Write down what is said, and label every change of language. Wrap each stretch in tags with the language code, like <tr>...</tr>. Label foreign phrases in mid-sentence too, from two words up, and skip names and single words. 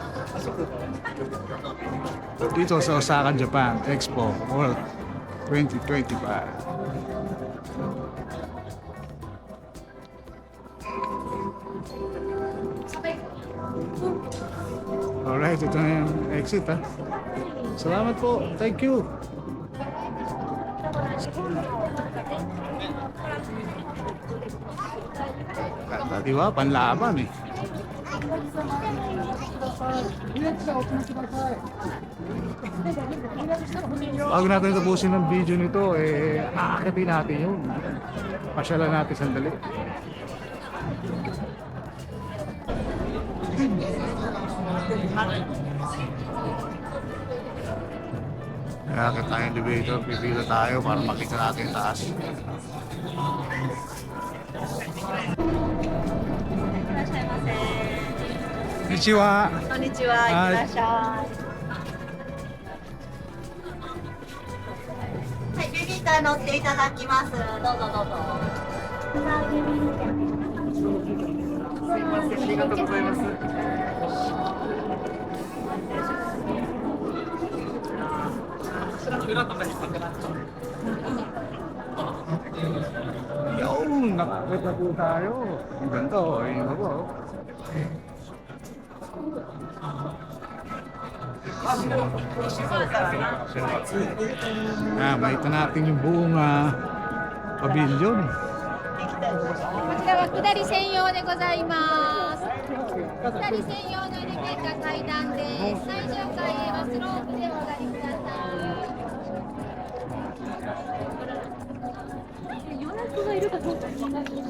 <tl>Dito sa Osaka, Japan, Expo World 2025. Alright, ito na yung exit ha. Salamat po.</tl> <en>Thank you.</en> <tl>Ganda, di ba? Panlaban eh. Bago natin tapusin ang video nito, aakyatin natin yun. Pasyalan natin sandali. Aakit tayo yung elevator, pipila tayo para makita natin yung taas.</tl> <ja>Konnichiwa. こんにちは。いってらっしゃい。はい、ベビーカー乗っていただきます。どうぞどうぞ。すいません、ありがとうございます。</ja> <tl>Yun, nakakit na po tayo. Ang ganda oh, ayun na po. Makita natin yung buong pavilion.</tl> <ja>こちらは下り専用でございます。下り専用のエレベーター階段です。最上階へはスロープでお上がりください。予約がいるかどうか気になる。</ja>